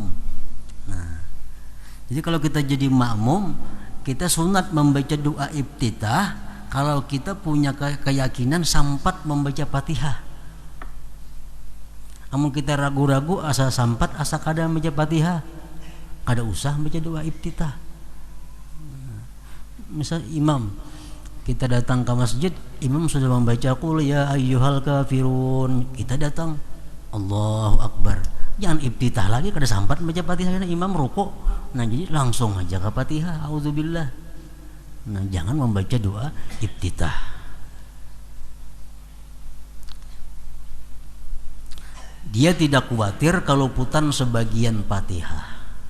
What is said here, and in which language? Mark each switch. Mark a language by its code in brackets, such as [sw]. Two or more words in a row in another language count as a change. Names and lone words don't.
[bjn] Nah jadi kalau kita jadi makmum, kita sunat membaca doa iftitah kalau kita punya keyakinan sampat membaca Fatihah. Amun kita ragu-ragu asa sampat asa kada membaca Fatihah, kada usah membaca doa iftitah. Misal imam, kita datang ke masjid, imam sudah membaca qul ya ayyuhal kafirun, kita datang [ar] الله أكبر, [bjn] Jangan iftitah lagi kada sampat baca Fatihah imam rukuk. Nah, jadi langsung aja ke Fatihah, auzubillah. Nah, jangan membaca doa iftitah. Dia tidak khawatir kalau putan sebagian Fatihah.